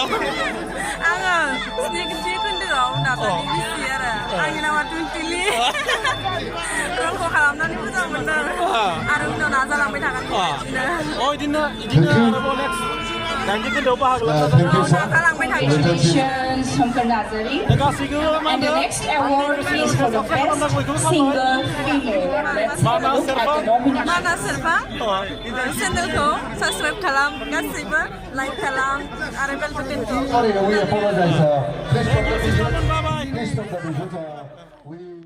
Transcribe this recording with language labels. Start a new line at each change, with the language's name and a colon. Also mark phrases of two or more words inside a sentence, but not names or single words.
Bodo: आङो स्नि खोन्दोआव दाब्लानि बिसि आरो आंनि नामा टुइन्टिलि रलखौ खालामनानै मोजां मोनदों आरो उनाव नाजालांबाय थागोन बिदिनो आरोबाव नेक्स्ट 90 खोन्दोआव बाहागो नाजालांबाय थागोन
English: And the next award is for the best single female. Let's have a look at the nomination. Mana Serpang, channelखौ subscribe
Bodo: खालाम गासैबो लाइक खालाम आरो
English: bell buttonखौ Sorry, we apologize. Please stop the video.